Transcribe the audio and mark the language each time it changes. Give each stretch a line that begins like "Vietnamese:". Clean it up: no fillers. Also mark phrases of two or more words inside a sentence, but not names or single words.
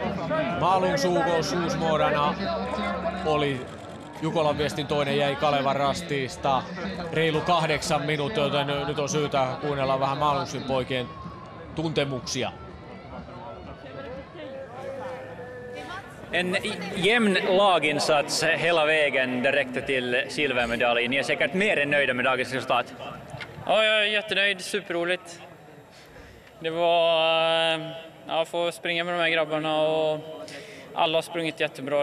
Finnish: Malung Sugo Suusmuodana oli Jukolan Viestin toinen, jäi Kalevan Rastista reilu 8 minuuttia, joten nyt on syytä kuunnella vähän Malungsin poikien tuntemuksia.
Swedish: En jämn laginsats hela vägen direkt till silvermedalj. Ni är säkert mer än nöjda med dagens resultat. Ja, jag är jättenöjd. Superroligt. Det var att få springa med de här grabbarna och alla har sprungit jättebra.